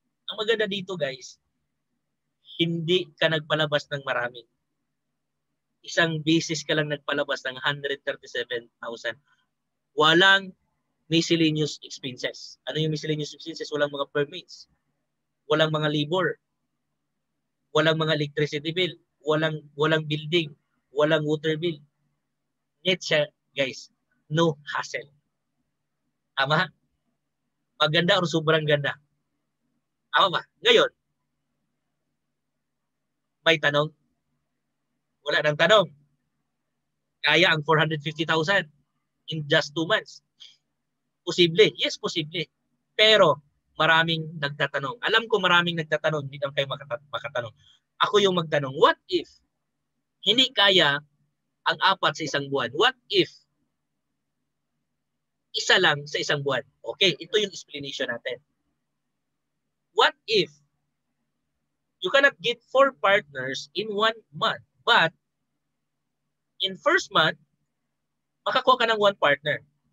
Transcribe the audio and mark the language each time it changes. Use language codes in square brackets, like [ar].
[tl] Ang maganda dito guys, hindi ka nagpalabas ng marami. Isang beses ka lang nagpalabas ng 137,000. Walang miscellaneous expenses. Ano yung miscellaneous expenses? Walang mga permits, walang mga labor, walang mga electricity bill, walang building, walang water bill. Net siya, guys, [en] no hassle. [tl] Tama? Maganda o sobrang ganda? Tama ba? Ngayon, may tanong? Wala nang tanong. Kaya ang 450,000 [en] in just 2 months. [tl] Posible? Yes, posible. Pero maraming nagtatanong. Alam ko maraming nagtatanong, hindi lang kayo makatanong. Ako yung magtanong, [en] what if [tl] hindi kaya ang 4 sa isang buwan? [en] What if [tl] isa lang sa isang buwan? Okay, ito yung explanation natin. [en] What if you cannot get 4 partners in 1 month, but in first month, [tl] makakuha ka ng 1 partner.